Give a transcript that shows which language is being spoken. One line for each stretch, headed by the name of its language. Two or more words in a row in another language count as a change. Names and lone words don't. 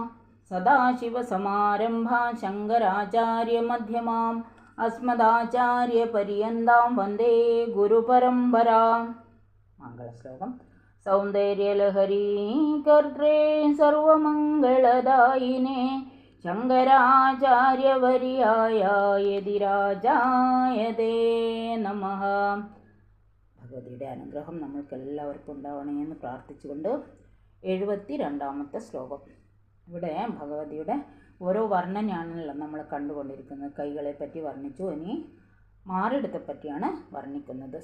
Sanskrit: सदाशिवसमारंभा शंकराचार्यमध्यमाम् अस्मदाचार्यपर्यन्तां वन्दे गुरुपरम्परा। मङ्गलश्लोकम्। सौन्दर्यलहरी कर्त्रे सर्वमङ्गलदायिने शङ्कराचार्यवर्याय യതിരാജായതേ നമഃ.
Malayalam: ഭഗവതിയുടെ അനുഗ്രഹം നമ്മൾക്കെല്ലാവർക്കും ഉണ്ടാവണേ എന്ന് പ്രാർത്ഥിച്ചുകൊണ്ട് 72ാമത്തെ ശ്ലോകം. ഇവിടെ ഭഗവതിയുടെ ഓരോ വർണ്ണനയാണല്ലോ നമ്മൾ കണ്ടുകൊണ്ടിരിക്കുന്നത്. കൈകളെ പറ്റി വർണ്ണിച്ചു, ഇനി മാറിടത്തെ പറ്റിയാണ് വർണ്ണിക്കുന്നത്.